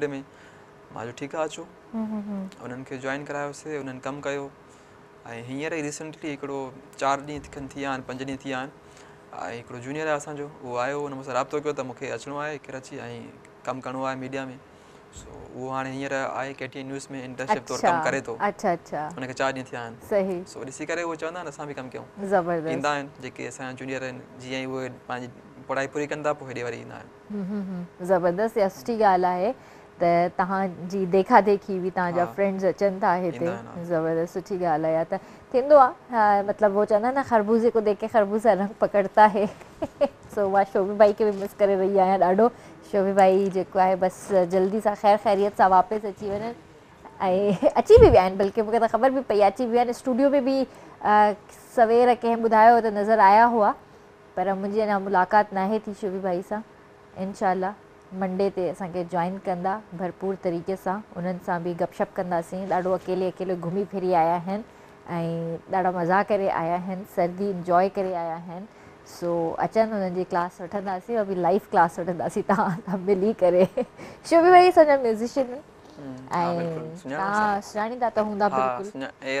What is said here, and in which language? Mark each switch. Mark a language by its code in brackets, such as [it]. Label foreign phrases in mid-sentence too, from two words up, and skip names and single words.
[sd] में मां चयो ठीकु आहे अचो उन्हनि खे जॉइन करायोसीं उन्हनि कमु कयो ऐं हींअर ई रिसेंटली हिकिड़ो 4 ॾींहं खनि थी विया आहिनि 5 ॾींहं थी विया आहिनि ऐं हिकिड़ो जूनियर आहे असांजो उहो आयो हुन मूंसां राब्तो कयो त मूंखे अचिणो आहे कराची ऐं कमु करिणो आहे मीडिया में सो उहो हाणे हींअर आहे KTN न्यूज़ में इंटर्नशिप तौरु कमु करे थो हुनखे 4 ॾींहं थिया आहिनि सो ॾिसी करे उहो चवंदा आहिनि असां बि कमु कयूं ईंदा आहिनि जेके असांजा जूनियर आहिनि जीअं ई उहे पंहिंजी पढ़ाई पूरी कंदा पोइ हेॾे वरी ईंदा आहिनि ज़बरदस्त इहा सुठी ॻाल्हि आहे त तव्हांजी देखा देखी बि तव्हांजा फ्रेंड्स अचनि था हिते ज़बरदस्त सुठी ॻाल्हि आहे त थींदो आहे मतिलबु वो चवंदा आहिनि न [ur] خربوزے کو دیکھ کے خربوزہ رنگ پکڑتا ہے [sd] सो मां शोभी भाई खे बि मिस करे रही आहियां ॾाढो शोभी भाई जेको आहे बसि जल्दी सां ख़ैर ख़ैरियत सां वापसि अची वञनि ऐं अची बि विया आहिनि बल्कि मूंखे त ख़बर बि पई अची विया आहिनि स्टूडियो में बि सवेर कंहिं ॿुधायो त नज़र आया हुआ पर मुंहिंजी अञा मुलाक़ात नाहे थी शोभी भाई सां इंशाल्लाह मंडे ते असांखे जॉइन कंदा भरपूर तरीक़े सां उन्हनि सां बि गपशप कंदासीं ॾाढो अकेले घुमी फिरी आया आहिनि ऐं ॾाढा मज़ा करे आया आहिनि सर्दी इंजॉय करे आया आहिनि सो अचनि हुननि जी क्लास वठंदासीं और बि [en] live class [sd] वठंदासीं तव्हां सां मिली करे शोभी भाई असांजा म्यूज़िशियन ऐं तव्हां सुञाणींदा त हूंदा बिल्कुलु